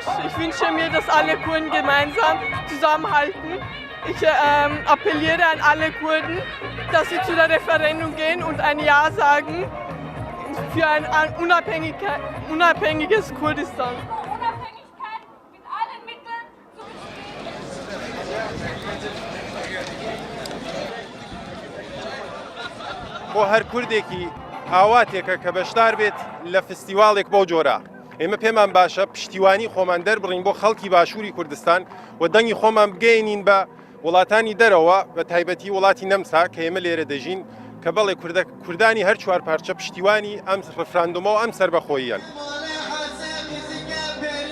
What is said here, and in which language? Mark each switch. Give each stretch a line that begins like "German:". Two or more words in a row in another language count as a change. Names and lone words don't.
German: Ich wünsche mir, dass alle Kurden gemeinsam zusammenhalten. Ich appelliere an alle Kurden, dass sie zu der Referendum gehen und ein Ja sagen für ein unabhängiges Kurdistan. Unabhängigkeit mit allen Mitteln
Central Kurdish: بۆ هەر کوردێکی ئاواتێکە کە بەشدار بێت لە فستیواڵێک بۆ جۆرە ئێمە پێمان باشە پشتیوانی خۆمان دەربڕین بۆ خەڵکی باشووری کوردستان و دەنگی خۆمان بگەینین بە وڵاتانی دەرەوە بە تایبەتی وڵاتی نەمسا کە ئێمە لێرە دەژین کە بەڵێ کوردانی هەر چوار پارچە پشتیوانی ئەم ڕفراندۆمەوە ئەم سەربەخۆییان.